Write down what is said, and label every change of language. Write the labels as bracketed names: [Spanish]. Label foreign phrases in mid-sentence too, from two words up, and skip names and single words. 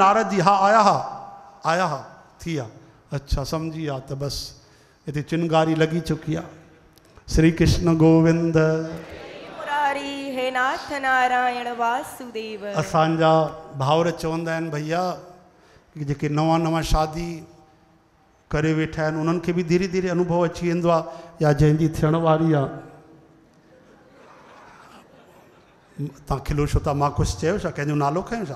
[Sindhi] नारद जी हा आया हा थी आहे। अच्छा सम्झी आहे त बसि हिते चिनगारी लॻी चुकी आहे। श्री कृष्ण गोविंद। मुरारी हे नाथ नारायण वासुदेव। असांजा भाउर चवंदा आहिनि भैया कि जेके नवां नवां शादी करे वेठा आहिनि उन्हनि खे बि धीरे धीरे अनुभव अची वेंदो आहे। या जंहिंजी थियण वारी आहे, तव्हां खिलो छो था? मां कुझु चयो छा? कंहिंजो नालो खयों छा?